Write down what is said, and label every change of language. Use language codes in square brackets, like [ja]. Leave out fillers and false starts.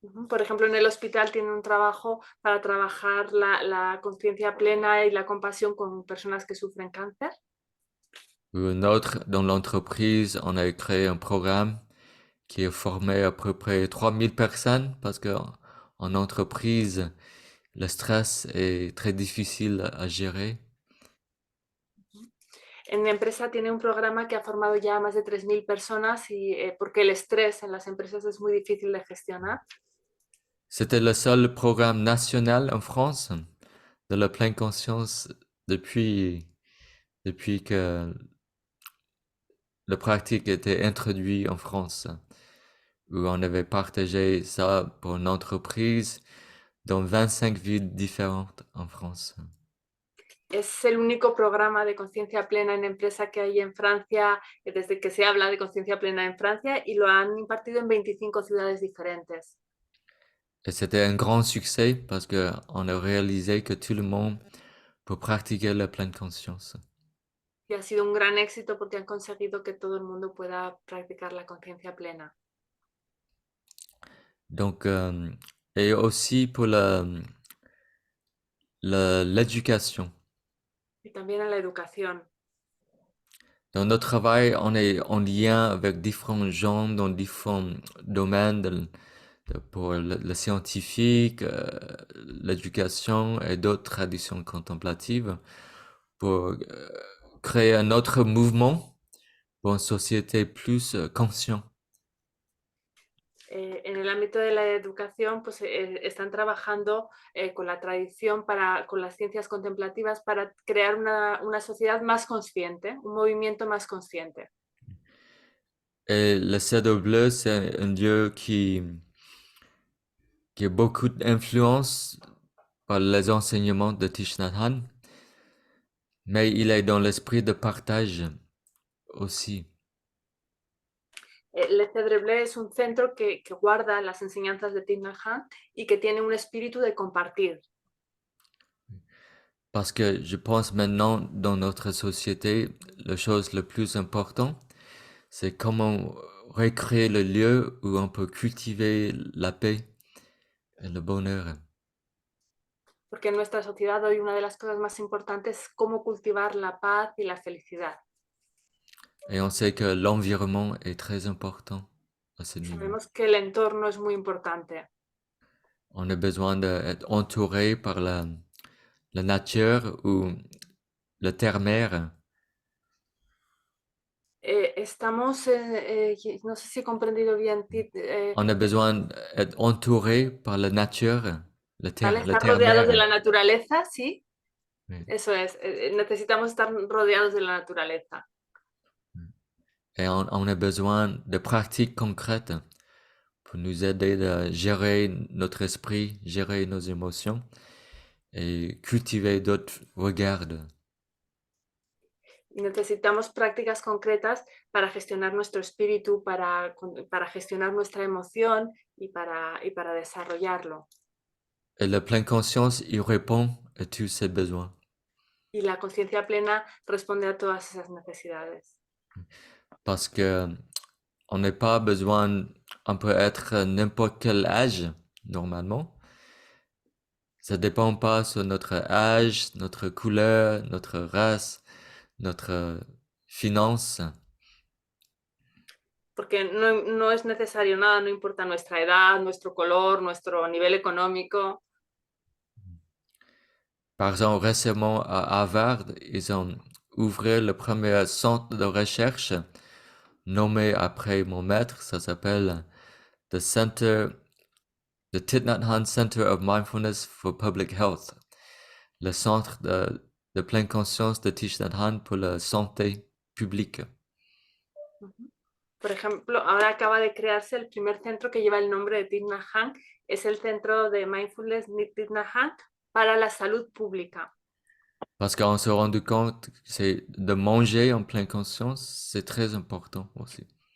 [es] Por ejemplo, en el hospital tiene un trabajo para trabajar la conciencia plena y la compasión con personas que sufren cáncer. [fr] Ou un autre, dans l'entreprise, on a créé un programme qui a formé à peu près 3000 personnes parce que en entreprise, le stress est très difficile à gérer. [es] En la empresa tiene un programa que ha formado ya a más de 3000 personas y porque el estrés en las empresas es muy difícil de gestionar. [fr] C'était le seul programme national en France de la pleine conscience depuis que la pratique était introduite en France, où on avait partagé ça pour une entreprise dans 25 villes différentes en France. [es] Es el único programa de conciencia plena en empresa que hay en Francia, desde que se habla de conciencia plena en Francia, y lo han impartido en 25 ciudades diferentes. [fr] Et c'était un grand succès parce qu'on a réalisé que tout le monde peut pratiquer la pleine conscience. [es] Y ha sido un gran éxito porque han conseguido que todo el mundo pueda practicar la conciencia plena. [fr] Donc, et aussi pour l'éducation. [es] Y también en la educación. [fr] Dans notre travail, on est en lien avec différents gens dans différents domaines pour le scientifique, l'éducation et d'autres traditions contemplatives pour créer un autre mouvement pour une société plus consciente. [es] En el ámbito de la educación, pues están trabajando con la tradición, con las ciencias contemplativas, para crear una sociedad más consciente, un movimiento más consciente. [fr] Et le Cèdre Bleu, c'est un Dieu qui a beaucoup d'influence par les enseignements de Thich Nhat Hanh, mais il est dans l'esprit de partage aussi. [es] Le Cèdre Bleu es un centro que guarda las enseñanzas de Thich Nhat Hanh y que tiene un espíritu de compartir. [fr] Parce que je pense maintenant dans notre société, la chose la plus importante, c'est comment recréer le lieu où on peut cultiver la paix et le bonheur. [es] Porque en nuestra sociedad hoy una de las cosas más importantes es cómo cultivar la paz y la felicidad. [fr] Et on sait que l'environnement est très important à ce niveau. [es] Sabemos que el entorno es muy importante. [fr] On a besoin d'être entouré par la nature ou la terre-mère. [es] Estamos, no sé si he comprendido bien, [fr] On a besoin d'être entouré par la nature, la [es] ¿vale? Estar rodeados de [fr] terre-mère. [es] la naturaleza, sí, [fr] Oui. [es] eso es, necesitamos estar rodeados de la naturaleza. [fr] Et on a besoin de pratiques concrètes pour nous aider à gérer notre esprit, gérer nos émotions et cultiver d'autres regards. [es] Y necesitamos prácticas concretas para gestionar nuestro espíritu, para gestionar nuestra emoción y para desarrollarlo. [fr] Et la pleine conscience, il répond à tous ces besoins. [es] Y la conciencia plena responde a todas esas necesidades. [fr] Parce que on n'a pas besoin, on peut être à n'importe quel âge, normalement. Ça dépend pas sur notre âge, notre couleur, notre race, notre finance. [es] Porque no es necesario nada, no importa nuestra edad, nuestro color, nuestro nivel económico. [fr] Par exemple, récemment à Harvard, ils ont ouvert le premier centre de recherche nommé après mon maître. Ça s'appelle the Thich Nhat Hanh Center of Mindfulness for Public Health. Le centre de pleine conscience de Thich Nhat Hanh pour la santé publique. [es] Por ejemplo, ahora acaba de crearse el primer centro que lleva el nombre de Thich Nhat Hanh, es el Centro de Mindfulness Thich Nhat Hanh para la salud pública. [fr] Parce qu'on s'est rendu compte que c'est de manger en pleine conscience, c'est très important aussi.